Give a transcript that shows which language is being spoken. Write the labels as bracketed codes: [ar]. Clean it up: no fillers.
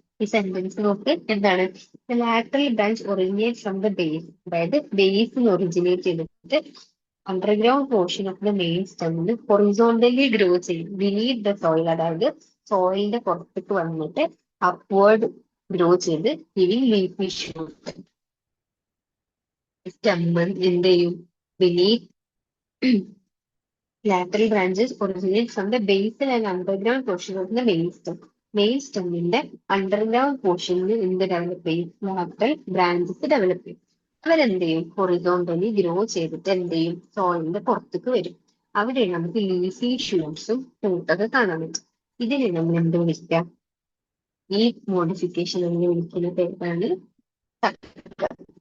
[ml] ഈ സെന്റൻസ് നോക്ക് എന്താണ് [en] Lateral branch originate from the base. [ml] അതായത് ബേസിൽ ഒറിജിനേറ്റ് ചെയ്തിട്ട് underground portion of the main സ്റ്റെമ്മിന് horizontally grow ചെയ്യും ബിനീത് ദ സോയിൽ. അതായത് സോയിലിന്റെ പുറത്തേക്ക് വന്നിട്ട് അപ്വേർഡ് ഗ്രോ ചെയ്ത് ഗിവിംഗ് ലീഫി ഷൂട്ട്. സ്റ്റെമ്മ് എന്ത് ചെയ്യും [en] beneath lateral branches originate from the basal and underground portion of the main stem. [ml] Main സ്റ്റെമ്മിന്റെ underground പോർഷനിൽ എന്ത് develop ചെയ്യും ലാറ്ററൽ ബ്രാഞ്ചസ് ഡെവലപ്പ് ചെയ്യും. അവരെന്ത് ചെയ്യും ഹൊറിസോണ്ടലി ഗ്രോ ചെയ്തിട്ട് എന്ത് ചെയ്യും സോയിലിന്റെ പുറത്തേക്ക് വരും. അവിടെ നമുക്ക് ലീഫി ഷൂട്ട്സും ഫ്രൂട്ടൊക്കെ കാണാൻ പറ്റും. ഇതിനെ നമ്മൾ എന്ത് വിളിക്കാം ഈ മോഡിഫിക്കേഷൻ നമ്മൾ വിളിക്കുന്ന പേരാണ് ടക്കർ.